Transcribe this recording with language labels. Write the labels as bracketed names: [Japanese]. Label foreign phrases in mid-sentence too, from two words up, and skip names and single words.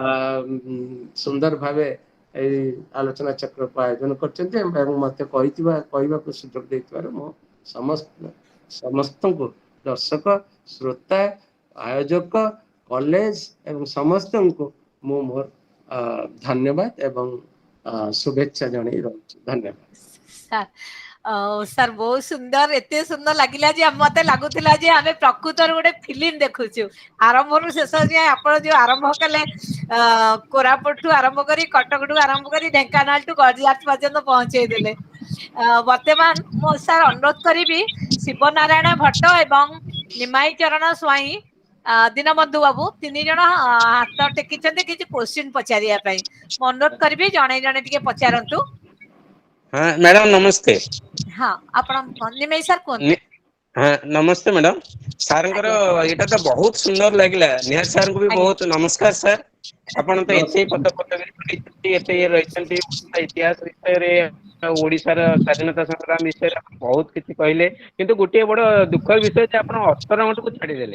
[Odia] ସୁନ୍ଦର ଭାବେ ଏଇ ଆଲୋଚନା ଚକ୍ରକୁ ଆୟୋଜନ କରିଛନ୍ତି ଏବଂ ମତେ କହିବାକୁ ସୁଯୋଗ ଦେଇଥିବାରୁ ମୁଁ ସମସ୍ତଙ୍କୁ ଦର୍ଶକ, ଶ୍ରୋତା, ଆୟୋଜକ, କଲେଜ ଏବଂ ସମସ୍ତଙ୍କୁ ମୁଁ ମୋର ଧନ୍ୟବାଦ ଏବଂ ଶୁଭେଚ୍ଛା ଜଣାଇ ରହୁଛି। धन्यवाद ସାର୍। ସାର୍ ବହୁତ ସୁନ୍ଦର, ଏତେ ସୁନ୍ଦର ଲାଗିଲା ଯେ ମତେ ଲାଗୁଥିଲା ଯେ ଆମେ ପ୍ରକୃତର ଗୋଟେ ଫିଲ୍ମ ଦେଖୁଛୁ। ଆରମ୍ଭରୁ ଶେଷ ଯାଏ ଆପଣ ଯୋଉ ଆରମ୍ଭ କଲେ କୋରାପୁଟଠୁ ଆରମ୍ଭ କରି କଟକଠୁ ଆରମ୍ଭ କରି ଢେଙ୍କାନାଳଠୁ ଗଜପତି ପର୍ଯ୍ୟନ୍ତ ପହଞ୍ଚେଇ ଦେଲେ। ବର୍ତ୍ତମାନ ମୁଁ ସାର୍ ଅନୁରୋଧ କରିବି ଶିବ ନାରାୟଣ ଭଟ୍ଟ ଏବଂ ନିମାଇ ଚରଣ ସ୍ୱାଇଁ, ଦୀନବନ୍ଧୁ ବାବୁ ତିନି ଜଣ ହାତ ଟେକିଛନ୍ତି କିଛି କୋଶ୍ଚିନ୍ ପଚାରିବା ପାଇଁ। ମୁଁ ଅନୁରୋଧ କରିବି ଜଣେ ଜଣେ ଟିକେ ପଚାରନ୍ତୁ। [Hindi] हाँ मैडम नमस्ते। [Odia] ହଁ ଆପଣ ନିମେଇ ସାର୍ କୁହନ୍ତୁ। [Hindi] हाँ नमस्ते मैडम। ସାରଙ୍କର [Odia] ଆଜ୍ଞା ଏଇଟା ତ ବହୁତ ସୁନ୍ଦର ଲାଗିଲା। ନିହାର ସାରଙ୍କୁ ବି ଆଜ୍ଞା ବହୁତ ନମସ୍କାର ସାର୍। ଆପଣ ତ ଏତେ [Hindi] नमस्कार। [Odia] ପଦ ପଦବୀରେ ରହିଛନ୍ତି, ଏତେ ରହିଛନ୍ତି, ଇତିହାସ ବିଷୟରେ ଓଡିଶାର ସ୍ୱାଧୀନତା ସଂଗ୍ରାମ ବିଷୟରେ ବହୁତ କିଛି କହିଲେ। କିନ୍ତୁ ଗୋଟିଏ ବଡ ଦୁଃଖର ବିଷୟ ଯେ ଆପଣ ଅସ୍ତରଙ୍ଗକୁ ଛାଡିଦେଲେ।